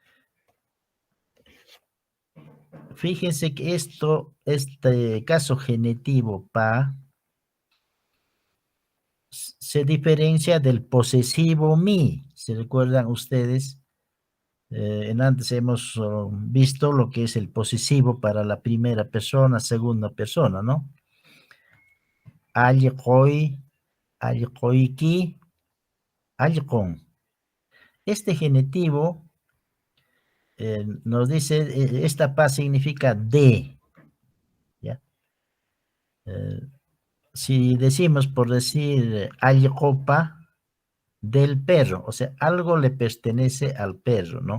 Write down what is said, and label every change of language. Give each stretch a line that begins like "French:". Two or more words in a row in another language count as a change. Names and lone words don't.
Spanish: Fíjense que este caso genitivo pa se diferencia del posesivo mi. ¿Se recuerdan ustedes? Antes hemos visto lo que es el posesivo para la primera persona, segunda persona, ¿no?
Quechua: Alqoy, alqoyki, alqon.
Spanish: Este genitivo nos dice, esta pa significa de, ¿ya? Si decimos, por decir, allcopa del perro, o sea, algo le pertenece al perro, ¿no?